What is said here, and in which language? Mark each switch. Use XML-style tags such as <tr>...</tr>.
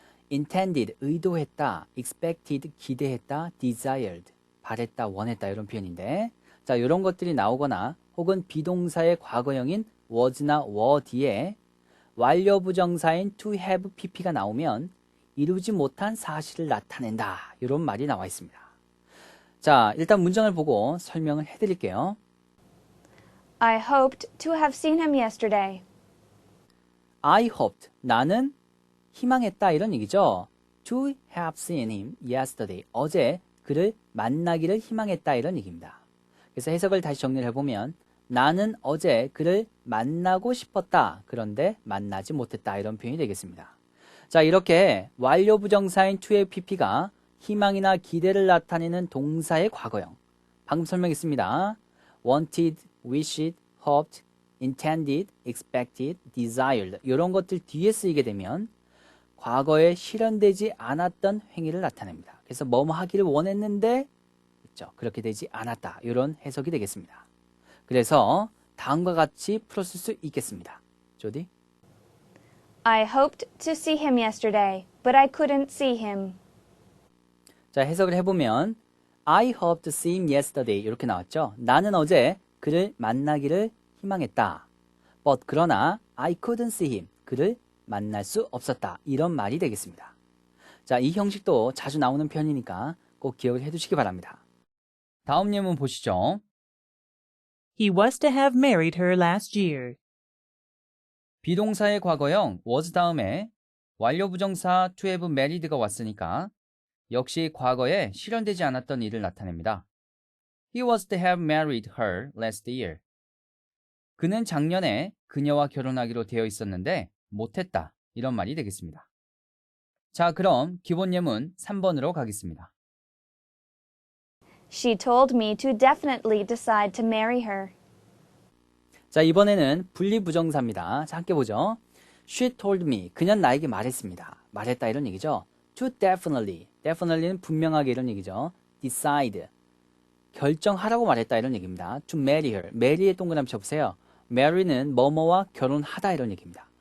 <ko>intended, 의도했다, expected, 기대했다, desired, 바랬다, 원했다 이런 표현인데 자, 이런 것들이 나오거나 혹은 비동사의 과거형인 was나 were 뒤에 완료 부정사인 to have pp가 나오면 이루지 못한 사실을 나타낸다 이런 말이 나와 있습니다. 자, 일단 문장을 보고 설명을 해드릴게요.</ko> <en>I hoped to have seen him yesterday. I hoped,</en> <ko>나는 희망했다 이런 얘기죠.</ko> <en>To have seen him yesterday,</en> <ko>어제 그를 만나기를 희망했다 이런 얘기입니다. 그래서 해석을 다시 정리를 해보면 나는 어제 그를 만나고 싶었다. 그런데 만나지 못했다. 이런 표현이 되겠습니다. 자, 이렇게 완료 부정사인 to의 pp가 희망이나 기대를 나타내는 동사의 과거형. 방금 설명했습니다. wanted, wished, hoped, intended, expected, desired 이런 것들 뒤에 쓰이게 되면 과거에 실현되지 않았던 행위를 나타냅니다. 그래서 뭐뭐 하기를 원했는데 그렇죠. 그렇게 되지 않았다. 이런 해석이 되겠습니다. 그래서 다음과 같이 풀었을 수 있겠습니다. 조디?</ko> <en>I hoped to see him yesterday, but I couldn't see him.</en> <ko>자, 해석을 해보면</ko> <en>I hoped to see him yesterday</en> <ko>이렇게 나왔죠. 나는 어제 그를 만나기를 희망했다.</ko> <en>But 그러나 I couldn't see him.</en> <ko>그를 만날 수 없었다. 이런 말이 되겠습니다. 자, 이 형식도 자주 나오는 편이니까 꼭 기억을 해두시기 바랍니다. 다음 예문 보시죠.</ko> <en>He was to have married her last year.</en> <ko>비동사의 과거형 was 다음에 완료 부정사 to have married가 왔으니까 역시 과거에 실현되지 않았던 일을 나타냅니다.</ko> <en>He was to have married her last year.</en> <ko>그는 작년에 그녀와 결혼하기로 되어 있었는데 못했다. 이런 말이 되겠습니다. 자, 그럼 기본 예문 3번으로 가겠습니다.</ko> <en>She told me to definitely decide to marry her.</en> <ko>자, 이번에는 분리부정사입니다. 자, 함께 보죠.</ko> <en>She told me.</en> <ko>그녀는 나에게 말했습니다. 말했다 이런 얘기죠.</ko> <en>To definitely.</en> <ko>definitely는 분명하게 이런 얘기죠.</ko> <en>decide.</en> <ko>결정하라고 말했다 이런 얘기입니다.</ko> <en>To marry her.</en> <ko>mary에 동그라미 쳐보세요. marry는 뭐뭐와 결혼하다 이런 얘기입니다.</ko>